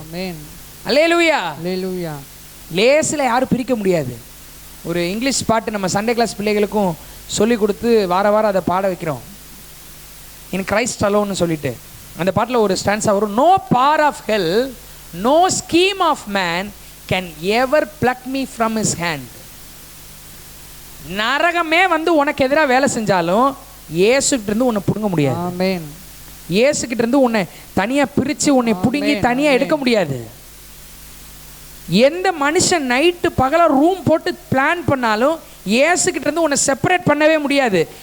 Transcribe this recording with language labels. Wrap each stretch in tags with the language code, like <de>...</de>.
<ta>ஆமென். அல்லேலூயா. அல்லேலூயா. லேசில் யாரும் பிரிக்க முடியாது. ஒரு இங்கிலீஷ் பாட்டு நம்ம சண்டே கிளாஸ் பிள்ளைகளுக்கும் சொல்லி கொடுத்து வார வாரம் அதை பாட வைக்கிறோம்.</ta> <en>in Christ அலோன்னு</en> <ta>சொல்லிட்டு அந்த பாட்டில் ஒரு ஸ்டான்ஸா வரும்.</ta> <en>No power of hell, no scheme of man can ever pluck me from his hand.</en> <ta>நரகமே வந்து உனக்கு எதிராக வேலை செஞ்சாலும் இயேசுகிட்ட இருந்து உன்னை பிடுங்க முடியாது. ஆமென். இயேசுகிட்ட இருந்து உன்னை தனியா பிரிச்சு உன்னை பிடுங்கி தனியா எடுக்க முடியாது. எந்த மனுஷன் நைட்டு பகல ரூம் போட்டு பிளான் பண்ணாலும் இயேசுகிட்ட இருந்து உன்னை செப்பரேட் பண்ணவே முடியாது.</ta>